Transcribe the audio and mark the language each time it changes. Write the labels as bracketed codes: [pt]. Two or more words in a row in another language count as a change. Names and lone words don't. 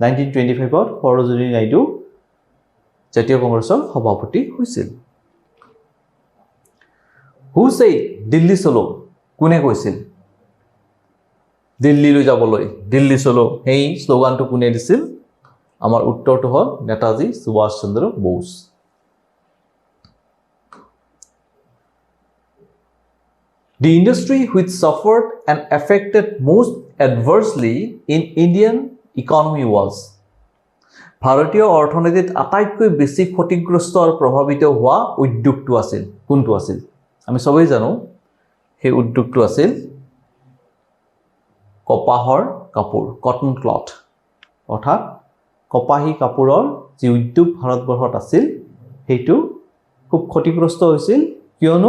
[as] 1925 সৰোজিনী নাইডু জাতীয় কংগ্ৰেছৰ সভাপতি হৈছিল [en] who said [hi] दिल्ली चलो [as] কোনে কৈছিল দিল্লীলৈ যাবলৈ [hi] दिल्ली चलो [as] এই স্লোগানটো কোনে দিছিল আমাৰ উত্তৰটো হ'ল নেতাজী সুভাষ চন্দ্ৰ বোস [en] The industry which suffered and affected most adversely in Indian economy was [as] ভাৰতীয় অৰ্থনীতিত আটাইতকৈ বেছি ক্ষতিগ্ৰস্ত আৰু প্ৰভাৱিত হোৱা উদ্যোগটো আছিল কোনটো আছিল আমি সবেই জানো সেই উদ্যোগটো আছিল কপাহৰ কাপোৰ [en] cotton cloth [as] অৰ্থাৎ কপাহী কাপোৰৰ যি উদ্যোগ ভাৰতবৰ্ষত আছিল সেইটো খুব ক্ষতিগ্ৰস্ত হৈছিল কিয়নো